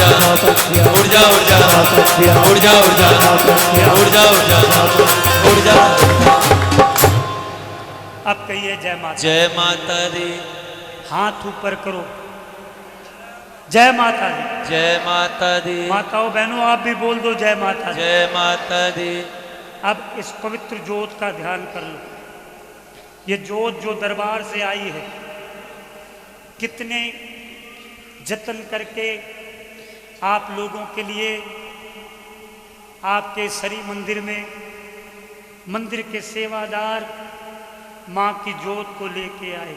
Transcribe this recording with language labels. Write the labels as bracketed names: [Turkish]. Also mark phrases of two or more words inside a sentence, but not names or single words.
[Hindi] उड़ जा उड़ जा उड़ जा उड़ जा उड़ जा उड़ जा उड़ जा। अब कहिए जय माता। जय माता दी। हाथ ऊपर करो। जय माता दी। जय माता दी। माताओं बहनों आप भी बोल दो जय माता दी। जय माता दी। अब इस पवित्र जोत का ध्यान कर लो। ये जोत जो दरबार से आई है, कितने जतन करके आप लोगों के लिए आपके सरी मंदिर में मंदिर के सेवादार मां की जोत को लेके आए।